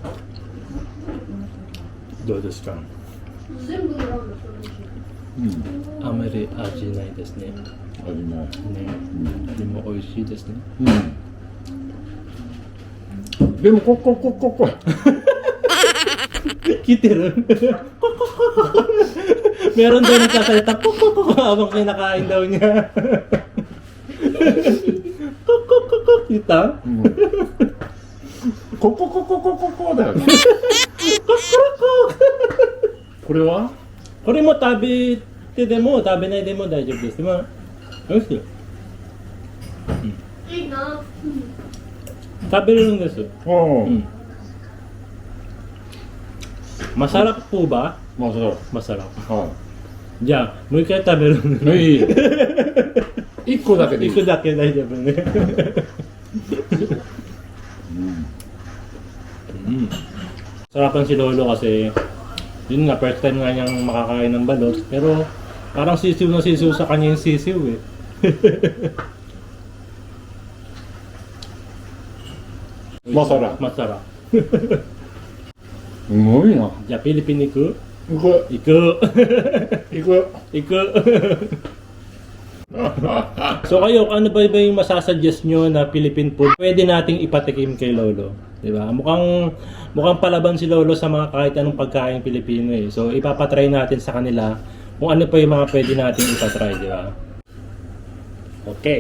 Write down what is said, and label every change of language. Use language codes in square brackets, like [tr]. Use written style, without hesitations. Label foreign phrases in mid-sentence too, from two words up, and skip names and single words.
[ja] どうですか？うん。あまり味ないですね。味ない。ね。でも美味しいですね。うん。でも、こ。 [tl] 来てる Meron daw nagsasalita habang kinakain daw niya. Kita? [ja] こだよね。これはこれも食べてでも食べないでも大丈夫です。まあ、美味しい。いいな。食べれるんです。うん。 [tl] Masarap po ba? [ja] まあ、そう。 [tl] Masarap. [ja] はじゃあ、もう一回食べるんい。で。いい。一個だけでいい。行くだけ大丈夫ね。 [tl] Sarapan si Lolo kasi yun nga, [en] first time [tl] nga niyang makakain ng balot. Pero parang sisiw na sisiw sa kanya yung sisiw eh. Masarap. Masarap. [ja] すごいな。じゃ、フィリピン行く. 行く。 Iku. 行く。 Iku. [tl] So kayo, ano ba yung masasuggest nyo na Philippine food pwede nating ipatikim kay Lolo? Diba? Mukhang palaban si Lolo sa mga kahit anong pagkain Pilipino eh. So ipapatry natin sa kanila kung ano pa yung mga pwede nating ipatry, diba?